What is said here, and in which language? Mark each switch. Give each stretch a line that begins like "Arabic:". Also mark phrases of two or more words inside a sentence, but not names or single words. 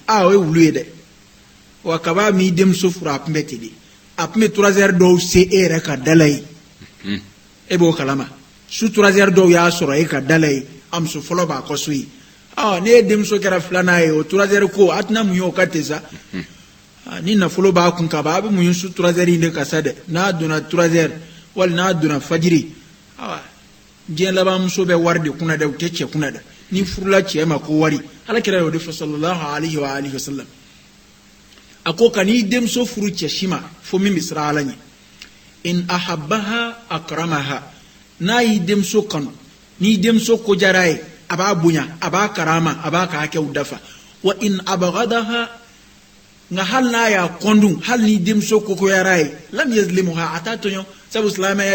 Bambara: o ye wulu ye dɛ wa kaba m'i denmuso furu a tun bɛ ten de a tun bɛ 3 heures dɔw se e yɛrɛ ka da la ye e b'o kalama su 3 heures dɔw y'a sɔrɔ e ka da la ye a muso fɔlɔ b'a kɔ so ye ne ye denmuso kɛra filanan ye o 3 heures ko a tɛna mun ye o ka ten sa ni nafolo b'a kun ka ban a bɛ mun ye su 3 heures in de ka sa dɛ n'a donna 3 heures wali n'a donna fajiri diɲɛ laban muso bɛ wari de kunna dɛ u tɛ cɛ kunna dɛ ni furula cɛ ma ko wari alakira y'o de fɔ
Arabic: صلى الله عليه وعلى آله وسلم
Bambara: a ko ka n'i denmuso furu cɛ si ma fo min bɛ siran ala ɲɛ
Arabic: إن أحبها أكرمها
Bambara: n'a y'i denmuso kanu n'i denmuso ko diyara ye a b'a bonya a b'a karama a b'a ka hakɛw dafa
Arabic: وإن أبغضها
Bambara: nga hal n'a y'a kɔndun hali ni denmuso kokoyara ye
Arabic: لم يظلمها
Bambara: a t'a tɔɲɔ sabu silamɛya